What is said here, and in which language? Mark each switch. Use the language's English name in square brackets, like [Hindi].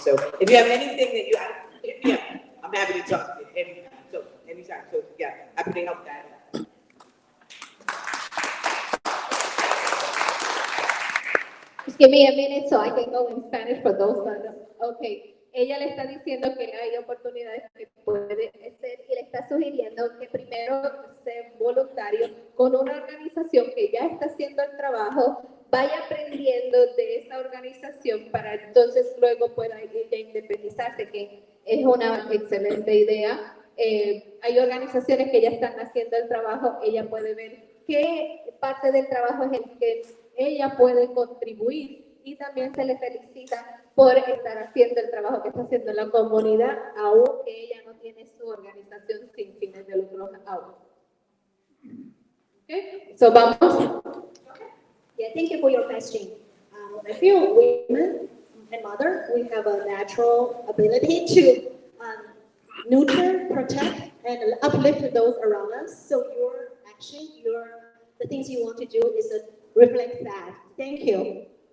[English] So if you have anything that you hit me up, I'm happy to talk to you anytime. So yeah, happy to help that. Just give me a minute so I can go in Spanish for those that don't. Okay. [Spanish] Ella le está diciendo que hay oportunidades que puede hacer y le está sugiriendo que primero sea voluntario con una organización que ya está haciendo el trabajo, vaya aprendiendo de esa organización para entonces luego pueda ella independizarse, que es una excelente idea. Hay organizaciones que ya están haciendo el trabajo, ella puede ver qué parte del trabajo es el que ella puede contribuir y también se le felicita por estar haciendo el trabajo que está haciendo en la comunidad, aunque ella no tiene su organización sin fines de lucro aún. [English] Okay, so vamos. Yeah, thank you for your question. I feel women and mother, we have a natural ability to nurture, protect, and uplift those around us. So your action, the things you want to do is reflect that. Thank you.